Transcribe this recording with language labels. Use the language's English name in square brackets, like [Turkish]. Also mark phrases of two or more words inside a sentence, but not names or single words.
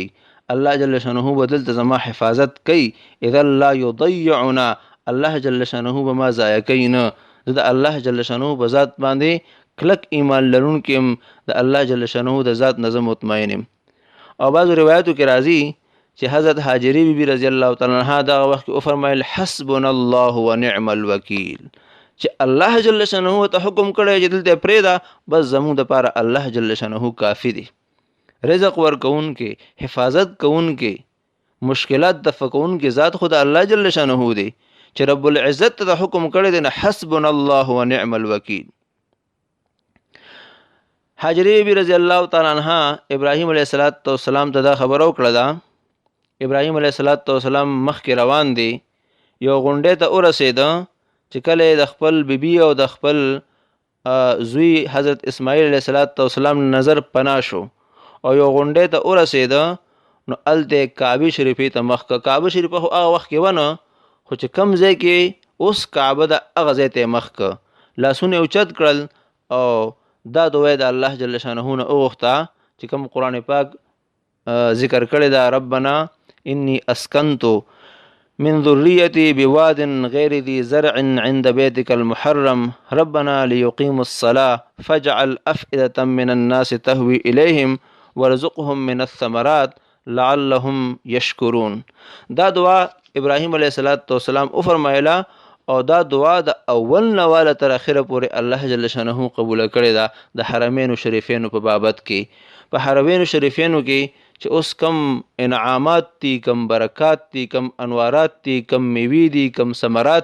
[Arabic] الله جل شانه [Pashto] به دلته زما حفاظت کوي. [Arabic] اذا لا یضیعنا، الله جل شانه [Pashto] به ما ضایع کوي نه. زه د [Arabic] الله جل شانه [Pashto] په ذات باندې کلک ایمان لرونکی یم، د [Arabic] الله جل شانه [Pashto] د ذات نه زه مطمئن یم. او بعضو روایتو کې راځي چې حضرت هاجرې بیبي [Arabic] رضی الله تعالی عنها [Pashto] دغه وخت کې وفرمایل [Arabic] حسبنا الله ونعم الوکیل، [Pashto] چې [Arabic] الله جل شانه [Pashto] ته حکم کړی چې دلته پرېږده، بس زموږ دپاره الله جل شانه کافي دی. رزق ورکوونکی، حفاظت کوونکی، مشکلات دفع کوونکی ذات خو د [Arabic] الله جل شانه [Pashto] دی، چې [Arabic] رب العزت [Pashto] ته حکم کړی دی، نه [Arabic] حسبنا الله ونعم الوکیل. [Pashto] هاجرې بیبي [Arabic] رضی الله تعالی عنها [Pashto] ابراهیم [Arabic] علیه السلام [Pashto] ته دا خبره وکړه ده. ابراهیم [Arabic] علیه السلام [Pashto] مخکې روان دی، یو غونډۍ ته ورسېده چې کله د خپل بیبي او د خپل زوی حضرت اسماعیل [Arabic] علیه السلام [Pashto] نظر پناه شو او یو غونډۍ ته ورسېده، نو هلته کعبې شریفې ته مخ که. کعبه شریفه خو هغه وخت کې ونه، خو چې کم ځای کې اوس کعبه ده هغه ځای ته یې مخ که، لاسونه یې اوچت کړل او دا دعا د [Arabic] الله جل شانه [Pashto] نه وغوښته چې کوم قرآن پاک ذکر کړی ده، [Arabic] ربنا انی اسکنت من ذریتی بواد غیر ذی زرع عند بیتک المحرم ربنا لیقیموا الصلاة فاجعل افئدة من الناس تهوی الیهم وارزقهم من الثمرات لعلهم یشکرون. [Pashto] دا دعا ابراهیم [Arabic] علیه السلام [Pashto] وفرمایله او دا دعا د اول نه واله تر اخره پورې [Arabic] الله جل شانه [Pashto] قبوله کړې ده د حرمینو شریفینو په بابت کې. په حرمینو شریفینو کې چې اوس کم انعامات دي، کم برکات دي، کم انوارات دي، کم میوې دي، کم ثمرات